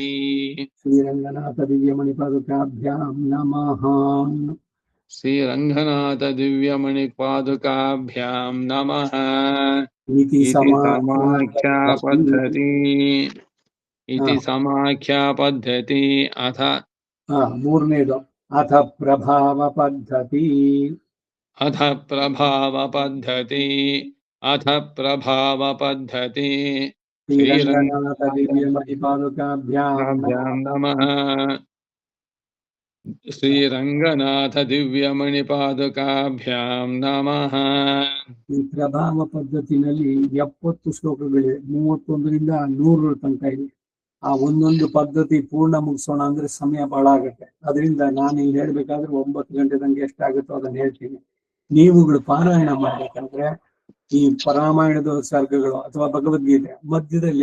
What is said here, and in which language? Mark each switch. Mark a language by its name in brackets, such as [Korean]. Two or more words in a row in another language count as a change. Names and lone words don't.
[Sanskrit] ಶ್ರೀರಂಗನಾಥ ದಿವ್ಯಮಣಿಪಾದುಕಾಭ್ಯಾಂ ನಮಃ श्रीरङ्गनाथ दिव्यमणिपादुकाभ्यां नमः इति समाख्या पद्धति अथ ಮೂರನೇದು ಅಥ ಪ್ರಭಾವ ಪದ್ಧತಿ ಶ್ರೀರಂಗನಾಥ ದಿವ್ಯಮಣಿಪಾದುಕಾಭ್ಯಾಂ नमः श्रीरङ्गनाथ दिव्यमणिपादुकाभ्यां नमः [Kannada] ಈ ಪ್ರಭಾವ ಪದ್ಧತಿನಲ್ಲಿ 70 ಶ್ಲೋಕಗಳಿವೆ 31ರಿಂದ 100 ತನಕ ಇದೆ ಆ ಒಂದೊಂದು ಪದ್ಧತಿ ಪೂರ್ಣ ಮುಗಿಸೋಣ ಅಂದ್ರೆ ಸಮಯ ಬಹಳ ಆಗುತ್ತೆ ಅದರಿಂದ ನಾನು ಇಲ್ಲಿ ಹೇಳ್ಬೇಕಾದ್ರೆ 9 ಗಂಟೆ ತನಕ ಎಷ್ಟಾಗುತ್ತೋ ಅದನ್ನ ಹೇಳ್ತೀನಿ ನೀವುಗಳು ಪಾರಾಯಣ ಮಾಡ್ಬೇಕಂದ್ರೆ ಈ ರಾಮಾಯಣದ ಸರ್ಗಗಳು ಅಥವಾ ಭಗವದ್ಗೀತೆ ಮಧ್ಯದಲ್ಲಿ